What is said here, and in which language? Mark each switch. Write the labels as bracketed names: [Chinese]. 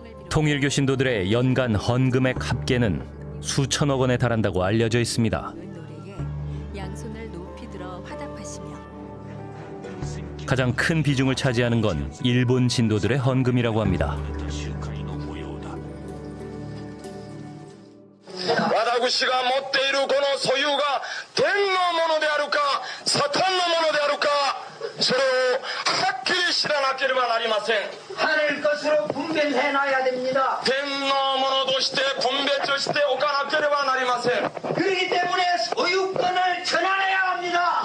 [Korean] 통일교 신도들의 연간 헌금액 합계는 수천억 원에 달한다고 알려져 있습니다. 양손을 높이 들어 화답하시며 가장 큰 비중을 차지하는 건 일본 신도들의 헌금이라고 합니다. [Japanese] 私が持っているこの所有が天のものであるかサタンのものであるかそれをはっきり知らなければなりません。 [Korean] 하늘 것으로 분별해 놔야 됩니다. [Japanese] 天のものとして分別しておかなければなりません。 [Korean] 그렇기 때문에 소유권을 전환해야 합니다.